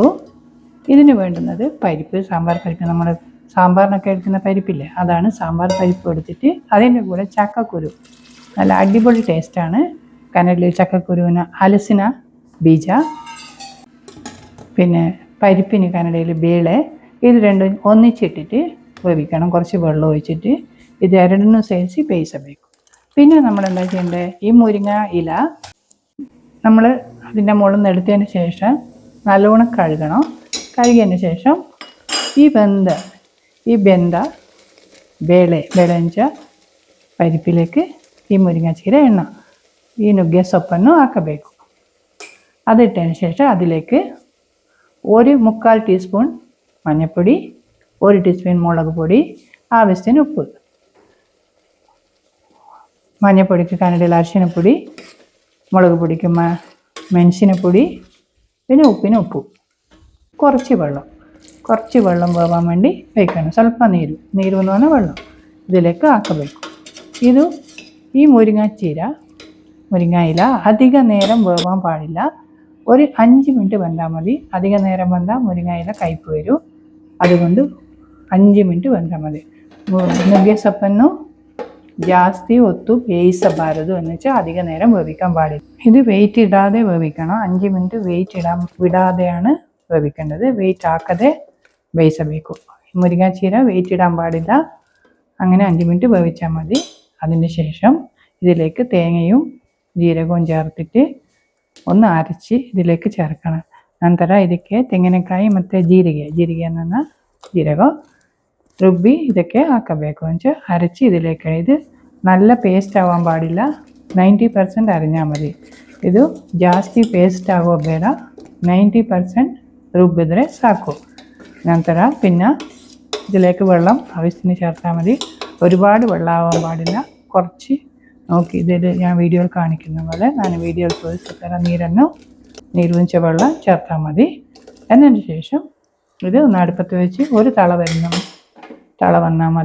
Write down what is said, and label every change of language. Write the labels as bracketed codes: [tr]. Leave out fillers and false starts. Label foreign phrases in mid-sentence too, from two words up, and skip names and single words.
[ml] ഇതിന് വേണ്ടുന്നത് പരിപ്പ്, സാമ്പാർ പരിപ്പ്. നമ്മൾ സാമ്പാറിനൊക്കെ എടുക്കുന്ന പരിപ്പില്ലേ, അതാണ് സാമ്പാർ പരിപ്പ് എടുത്തിട്ട് അതിൻ്റെ കൂടെ ചക്കക്കുരു. നല്ല അടിപൊളി ടേസ്റ്റാണ്. കന്നഡയിൽ ചക്കക്കുരുവിന് [kn] ಅಲಸಿನ ಬೀಜ, [ml] പിന്നെ പരിപ്പിന് കന്നഡയിൽ ബേളെ. ഇത് രണ്ടും ഒന്നിച്ചിട്ടിട്ട് വേവിക്കണം. കുറച്ച് വെള്ളം ഒഴിച്ചിട്ട് ഇത് [kn] ಎರಡನ್ನೂ ಸೇರಿಸಿ ಬೇಯಿಸಬೇಕು. [ml] പിന്നെ നമ്മൾ എന്താ ചെയ്യേണ്ടത്, ഈ മുരിങ്ങ ഇല നമ്മൾ അതിൻ്റെ മുകളിൽ നിന്ന് എടുത്തതിന് ശേഷം നല്ലോണം കഴുകണം. കഴുകിയതിന് ശേഷം ഈ [kn] ಬೆಂದ ಬೇಳೆಂಚ [ml] പരിപ്പിലേക്ക് ഈ മുരിങ്ങച്ചീര എണ്ണ, ഈ [kn] ನುಗ್ಗೆ ಸೊಪ್ಪನ್ನು ಹಾಕಬೇಕು. [ml] അതിട്ടതിന് ശേഷം അതിലേക്ക് 1/4 ടീസ്പൂൺ മഞ്ഞൾപ്പൊടി, 1 ടീസ്പൂൺ മുളക് പൊടി, ആവശ്യത്തിന് ഉപ്പ്. മഞ്ഞൾപ്പൊടിക്ക് കന്നഡയിൽ അരിശിനപ്പൊടി, മുളക് പൊടിക്ക് മെಣಸಿನപ്പൊടി, പിന്നെ ഉപ്പിന് ഉപ്പ്. കുറച്ച് വെള്ളം വേവാൻ വേണ്ടി വയ്ക്കണം. [kn] ಸ್ವಲ್ಪ ನೀರು [ml] എന്ന് പറഞ്ഞാൽ വെള്ളം ഇതിലേക്ക് ആക്കಬೇಕು. ഈ മുരിങ്ങ ഇല അധിക നേരം വേവാൻ പാടില്ല. ഒരു 5 മിനിറ്റ് വെന്താൽ മതി. അധിക നേരം വെന്താൽ മുരിങ്ങ ഇല കയ്പ്പ് വരും. അതുകൊണ്ട് 5 മിനിറ്റ് വെന്താൽ മതി. [kn] ನುಗ್ಗೆ ಸೊಪ್ಪನ್ನು ಜಾಸ್ತಿ ಹೊತ್ತು ಬೇಯಿಸಬಾರದು [ml] എന്ന് വെച്ചാൽ അധിക നേരം വേവിക്കാൻ പാടില്ല. ഇത് വെയിറ്റ് ഇടാതെ വേവിക്കണം. 5 മിനിറ്റ് വെയിറ്റ് വിടാതെയാണ് വേവിക്കേണ്ടത്. വെയിറ്റ് ആക്കാതെ വേവിസಬೇಕು. മുരിങ്ങാച്ചീര വെയിറ്റ് ഇടാൻ പാടില്ല. അങ്ങനെ 5 മിനിറ്റ് വേവിച്ചാൽ മതി. അതിന് ശേഷം ഇതിലേക്ക് തേങ്ങയും ജീരകവും ചേർത്തിട്ട് ഒന്ന് അരച്ച് ഇതിലേക്ക് ചേർക്കണം. [kn] ನಂತರ ಇದಕ್ಕೆ ತೆಂಗಿನಕಾಯಿ ಮತ್ತು ಜೀರಿಗೆ [ml] എന്ന് ജീരക [kn] ರುಬ್ಬಿ ಇದಕ್ಕೆ ಹಾಕಬೇಕು. [ml] ಅಂತ അരച്ച് ഇതിലേക്ക്. ഇത് നല്ല പേസ്റ്റ് ആവാൻ പാടില്ല. 90% അരഞ്ഞാൽ മതി. [kn] ಇದು ಜಾಸ್ತಿ പേസ്റ്റ് ಆಗೋ ಬೇಡ. 90% ರುಬ್ಬಿದ್ರೆ ಸಾಕು. [ml] ನಂತರ പിന്നെ ഇതിലേക്ക് വെള്ളം ആവശ്യത്തിന് ചേർത്താൽ മതി. ഒരുപാട് വെള്ളം ആവാൻ പാടില്ല. കുറച്ച് നോക്കി ഇതിൽ ഞാൻ വീഡിയോയിൽ കാണിക്കുന്ന പോലെ ഞാൻ വീഡിയോയിൽ തോರಿಸಿದ നീരുവെച്ച വെള്ളം ചേർത്താൽ മതി. എന്നതിന് ശേഷം ഇത് ഒന്ന് അടുപ്പത്ത് വെച്ച് ഒരു തള വന്നാൽ മതി.